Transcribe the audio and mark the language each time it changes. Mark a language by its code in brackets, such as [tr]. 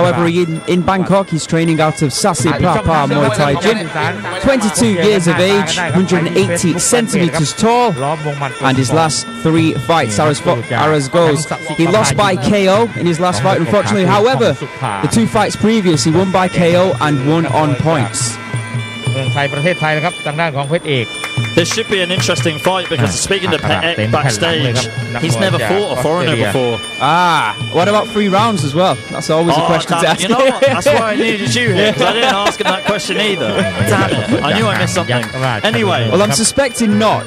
[en] However, in Bangkok, he's training out of Sasi Prapa Muay Thai Gym. 22 years of age, 180 centimeters tall, and his last 3 fights are as goes. He lost by KO in his last fight, unfortunately. However, the 2 fights previous, he won by KO and won on points. [th] เมืองไทยประเทศไทยนะครับทางด้านของเพชรเอก [en] This should be an interesting fight because speaking to Petek backstage, he's never fought a foreigner before. What about 3 rounds as well? That's always a question to ask. You know what? That's why I needed you here, because I didn't ask him that question either. Damn it. I knew I missed something. Anyway. Well, I'm suspecting not.